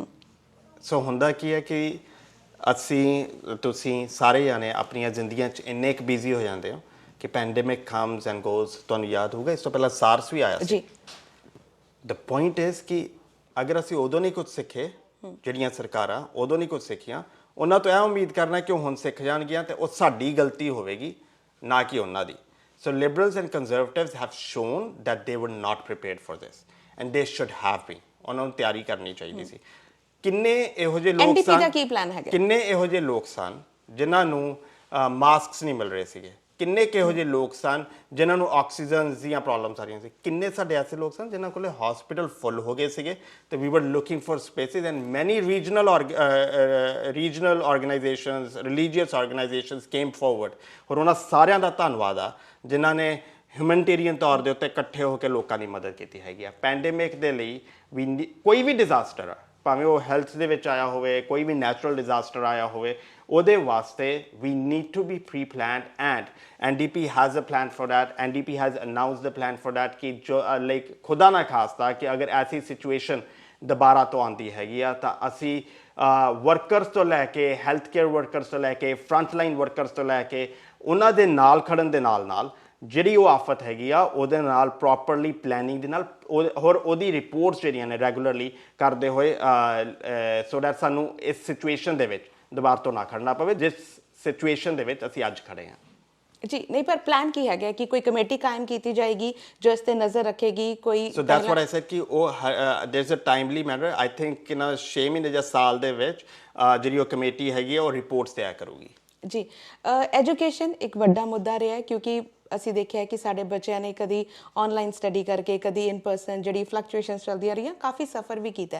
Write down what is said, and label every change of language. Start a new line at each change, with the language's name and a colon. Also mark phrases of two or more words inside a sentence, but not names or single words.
Punjabi: ਸੋ ਹੁੰਦਾ ਕੀ ਹੈ ਕਿ ਤੁਸੀਂ ਸਾਰੇ ਜਾਣੇ ਆਪਣੀਆਂ ਜ਼ਿੰਦਗੀਆਂ 'ਚ ਇੰਨੇ ਕੁ ਬਿਜ਼ੀ ਹੋ ਜਾਂਦੇ ਹੋ ਕਿ
English: pandemic comes and goes.
Punjabi: ਤੁਹਾਨੂੰ ਯਾਦ ਹੋਊਗਾ ਇਸ ਤੋਂ ਪਹਿਲਾਂ SARS ਵੀ ਆਇਆ ਸੀ।
English: the point is
Punjabi: ਕਿ ਅਗਰ ਅਸੀਂ ਉਦੋਂ ਨਹੀਂ ਕੁਝ ਸਿੱਖੇ, ਜਿਹੜੀਆਂ ਸਰਕਾਰਾਂ ਉਦੋਂ ਨਹੀਂ ਕੁਝ ਸਿੱਖੀਆਂ, ਉਹਨਾਂ ਤੋਂ ਇਹ ਉਮੀਦ ਕਰਨਾ ਕਿ ਉਹ ਹੁਣ ਸਿੱਖ ਜਾਣਗੀਆਂ ਤੇ ਉਹ ਸਾਡੀ ਗਲਤੀ ਹੋਵੇਗੀ ਨਾ ਕਿ ਉਹਨਾਂ ਦੀ।
English: So liberals and conservatives have shown that they were not prepared for this and they should have been।
Punjabi: ਉਹਨਾਂ ਨੂੰ ਤਿਆਰੀ ਕਰਨੀ ਚਾਹੀਦੀ ਸੀ। ਕਿੰਨੇ ਇਹੋ ਜਿਹੇ ਲੋਕ NDP ਸਨ, ਦਾ ਕੀ ਪਲਾਨ ਹੈਗਾ? ਕਿੰਨੇ ਇਹੋ ਜਿਹੇ ਲੋਕ ਸਨ ਜਿਨ੍ਹਾਂ ਨੂੰ ਮਾਸਕਸ ਨਹੀਂ ਮਿਲ ਰਹੇ ਸੀਗੇ, ਕਿੰਨੇ ਕਿਹੋ ਜਿਹੇ ਲੋਕ ਸਨ ਜਿਨ੍ਹਾਂ ਨੂੰ ਆਕਸੀਜਨ ਦੀਆਂ ਪ੍ਰੋਬਲਮਸ ਆ ਰਹੀਆਂ ਸੀ, ਕਿੰਨੇ ਸਾਡੇ ਐਸੇ ਲੋਕ ਸਨ ਜਿਨ੍ਹਾਂ ਕੋਲੇ
English: hospital full
Punjabi: ਹੋ ਗਏ ਸੀਗੇ ਤੇ
English: we were looking for spaces and many regional organizations, religious organizations came forward.
Punjabi: ਔਰ ਉਹਨਾਂ ਸਾਰਿਆਂ ਦਾ ਧੰਨਵਾਦ ਆ ਜਿਨ੍ਹਾਂ ਨੇ ਹਿਊਮਨਿਟੇਰੀਅਨ ਤੌਰ ਦੇ ਉੱਤੇ ਇਕੱਠੇ ਹੋ ਕੇ ਲੋਕਾਂ ਦੀ ਮਦਦ ਕੀਤੀ ਹੈਗੀ ਆ। ਪੈਂਡੇਮਿਕ ਦੇ ਲਈ ਕੋਈ ਵੀ ਡਿਜ਼ਾਸਟਰ ਆ, ਭਾਵੇਂ ਉਹ ਹੈਲਥ ਦੇ ਵਿੱਚ ਆਇਆ ਹੋਵੇ, ਕੋਈ ਵੀ ਨੈਚੁਰਲ ਡਿਜ਼ਾਸਟਰ ਆਇਆ ਹੋਵੇ, ਉਹਦੇ ਵਾਸਤੇ
English: we need to be pre-planned and NDP has a plan for that। NDP has announced the plan for that
Punjabi: ਕਿ ਜੋ ਲਾਈਕ
Urdu: خدا نہ خواستہ
Punjabi: ਕਿ ਅਗਰ ਐਸੀ ਸਿਚੁਏਸ਼ਨ ਦੁਬਾਰਾ ਤੋਂ ਆਉਂਦੀ ਹੈਗੀ ਆ ਤਾਂ ਅਸੀਂ ਵਰਕਰਸ ਤੋਂ ਲੈ ਕੇ
English: health care workers
Punjabi: ਤੋਂ ਲੈ ਕੇ
English: front line workers
Punjabi: ਤੋਂ ਲੈ ਕੇ ਉਹਨਾਂ ਦੇ ਨਾਲ ਖੜਨ ਦੇ ਨਾਲ ਜਿਹੜੀ ਉਹ ਆਫਤ ਹੈਗੀ ਆ ਉਹਦੇ ਨਾਲ
English: properly planning
Punjabi: ਦੇ ਨਾਲ ਹੋਰ ਉਹਦੀ ਰਿਪੋਰਟਸ ਜਿਹੜੀਆਂ ਨੇ ਰੈਗੂਲਰਲੀ ਕਰਦੇ ਹੋਏ
English: so that
Punjabi: ਸਾਨੂੰ ਇਸ ਸਿਚੁਏਸ਼ਨ ਦੇ ਵਿੱਚ ਦੁਬਾਰਾ ਤੋਂ ਨਾ ਖੜਨਾ ਪਵੇ ਜਿਸ ਸਿਚੁਏਸ਼ਨ ਦੇ ਵਿੱਚ ਅਸੀਂ ਅੱਜ ਖੜੇ ਹਾਂ। ਜੀ ਨਹੀਂ, ਪਰ ਪਲਾਨ ਕੀ ਹੈਗਾ ਕਿ ਕੋਈ ਕਮੇਟੀ ਕਾਇਮ ਕੀਤੀ ਜਾਏਗੀ ਜੋ ਇਸ ਤੇ ਨਜ਼ਰ ਰੱਖੇਗੀ? ਕੋਈ
English: so that's what I said
Punjabi: ਕਿ ਉਹ
English: there is a timely manner. I think
Punjabi: ਕਿ ਨਾ 6 ਮਹੀਨੇ ਜਾਂ ਸਾਲ ਦੇ ਵਿੱਚ ਜਿਹੜੀ ਉਹ ਕਮੇਟੀ ਹੈਗੀ ਆ ਉਹ ਰਿਪੋਰਟਸ ਤਿਆਰ ਕਰੂਗੀ। ਜੀ ਐਜੂਕੇਸ਼ਨ ਇੱਕ ਵੱਡਾ ਮੁੱਦਾ ਰਿਹਾ ਹੈ ਕਿਉਂਕਿ ਅਸੀਂ ਦੇਖਿਆ ਕਿ ਸਾਡੇ ਬੱਚਿਆਂ ਨੇ ਕਦੀ
English: online study
Punjabi: ਕਰਕੇ, ਕਦੀ
English: in person
Punjabi: ਜਿਹੜੀ ਫਲਕਚੁਏਸ਼ਨਸ ਚੱਲਦੀਆਂ ਰਹੀਆਂ, ਕਾਫੀ ਸਫਰ ਵੀ ਕੀਤਾ ਹੈ।